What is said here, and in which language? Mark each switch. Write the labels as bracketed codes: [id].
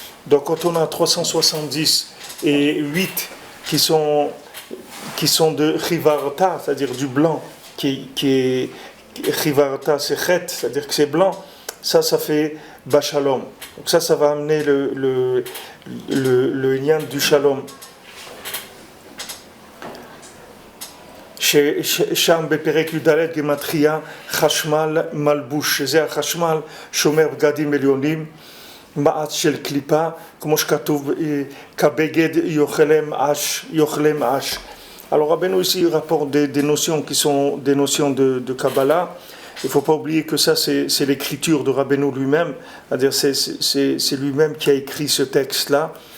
[fr] Donc quand on a 370 et 8 qui sont de Chivarta, c'est-à-dire du blanc, qui est Chivarta, c'est Chet, c'est-à-dire que c'est blanc, ça fait Bashalom. Donc ça va amener le lien du Shalom. [he] שם בפרק י"ד גמטריה חשמל מלבוש, שזה החשמל שומר בגדים עליונים, מעץ של קליפה, כמו שכתוב כבגד יאכלם אש. [fr] Alors Rabbeinu ici rapporte des notions qui sont des notions de Kabbalah. Il ne faut pas oublier que ça c'est l'écriture de Rabbeinu lui-même, c'est-à-dire c'est lui-même qui a écrit ce texte-là.